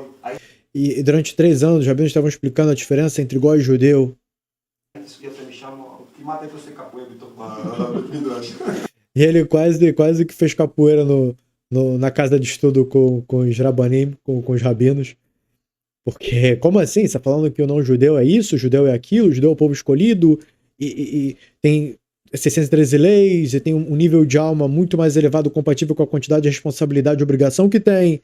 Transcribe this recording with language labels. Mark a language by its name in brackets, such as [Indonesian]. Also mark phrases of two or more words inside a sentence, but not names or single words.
[Portuguese] E durante 3 anos, os rabinos estavam explicando a diferença entre goi e judeu. [Hebrew] הייתי יוצא משם, כמעט הייתי עושה קפואה בתוך בית מדרש. [Portuguese] E ele quase que fez capoeira na casa de estudo com os rabanim, com os rabinos. Porque, como assim? Você está falando que o não judeu é isso, o judeu é aquilo, o judeu é o povo escolhido, e tem 613 leis, e tem um nível de alma muito mais elevado compatível com a quantidade de responsabilidade e obrigação que tem.